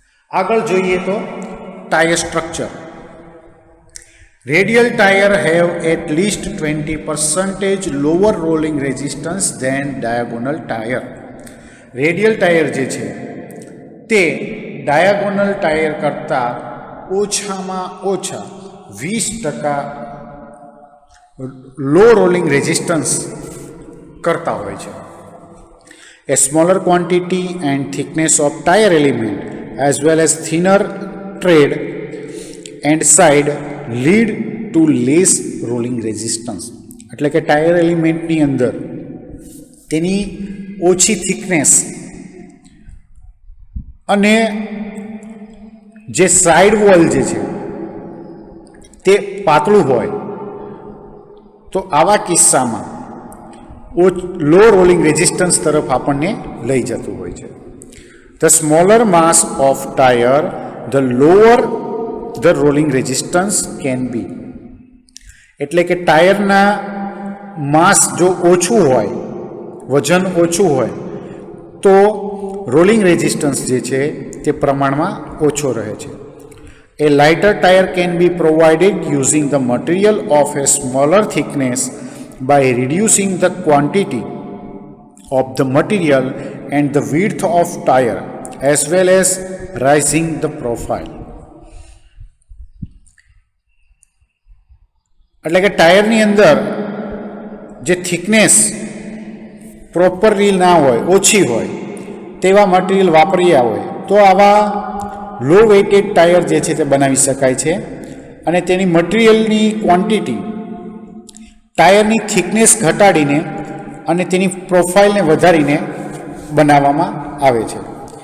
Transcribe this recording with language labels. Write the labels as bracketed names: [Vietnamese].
[Gujarati] આગળ જોઈએ તો tyre structure. [English] Radial tyre have at least 20% lower rolling resistance than diagonal tyre. [Gujarati] Radial tyre જે છે તે ડાયાગોનલ ટાયર કરતાં ઓછામાં ઓછા 20% લો રોલિંગ રેઝિસ્ટન્સ કરતા હોય છે. [English] A smaller quantity and thickness of tire element as well as thinner tread and side lead to less rolling resistance. [Gujarati] એટલે કે ટાયર એલિમેન્ટની અંદર તેની ઓછી થિકનેસ અને જે સાઇડ વોલ જે છે તે પાતળું હોય તો આવા કિસ્સામાં લો રોલિંગ રેઝિસ્ટન્સ તરફ આપણને લઈ જતું હોય છે. [English] The smaller mass of tyre the lower the rolling resistance can be. [Gujarati] એટલે કે ટાયરના માસ જો ઓછું હોય, વજન ઓછું હોય તો રોલિંગ રેઝિસ્ટન્સ જે છે તે પ્રમાણમાં ઓછો રહે છે. [English] A lighter tire can be provided using the material of a smaller thickness by reducing the quantity of the material and the width of tire as well as raising the profile. [Gujarati] એટલે કે ટાયરની અંદર જે thickness properly ના હોય, ઓછી હોય તેવા material વાપર્યા હોય તો આવા લો વેઇટેડ ટાયર જે છે તે બનાવી શકાય છે. અને તેની મટીરિયલની ક્વોન્ટિટી ટાયરની થિકનેસ ઘટાડીને અને તેની પ્રોફાઇલને વધારીને બનાવવામાં આવે છે.